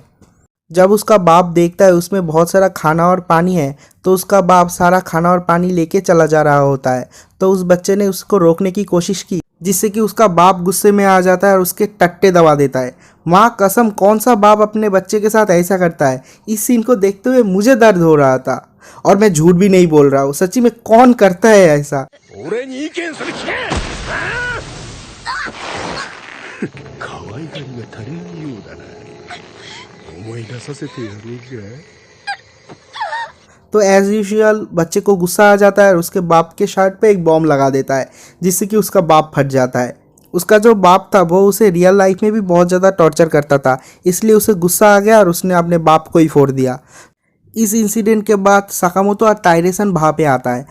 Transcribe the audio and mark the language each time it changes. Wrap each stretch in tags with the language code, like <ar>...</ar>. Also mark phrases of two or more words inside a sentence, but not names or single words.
<hi>जब उसका बाप देखता है उसमें बहुत सारा खाना और पानी है, तो उसका बाप सारा खाना और पानी लेके चला जा रहा होता है। तो उस बच्चे ने उसको रोकने की कोशिश की, जिससे कि उसका बाप गुस्से में आ जाता है और उसके टट्टे दबा देता है। माँ कसम, कौन सा बाप अपने बच्चे के साथ ऐसा करता है? इस सीन को देखते हुए मुझे दर्द हो रहा था और मैं झूठ भी नहीं बोल रहा हूँ। सच्ची में कौन करता है ऐसा?</hi> <ja>俺に意見する気か可愛がりが足りんようだな。思い出させてやろうか。</ja> <hi>तो</hi> <en>as usual</en> <hi>बच्चे को गुस्सा आ जाता है और उसके बाप के शर्ट पे एक बॉम्ब लगा देता है, जिससे कि उसका बाप फट जाता है। उसका जो बाप था वो उसे</hi> <en>real life</en> <hi>में भी बहुत ज़्यादा टॉर्चर करता था, इसलिए उसे गुस्सा आ गया और उसने अपने बाप को ही फोड़ दिया। इस इंसिडेंट के बाद साकामोतो और टाइरेसन वहाँ पे आता है।</hi>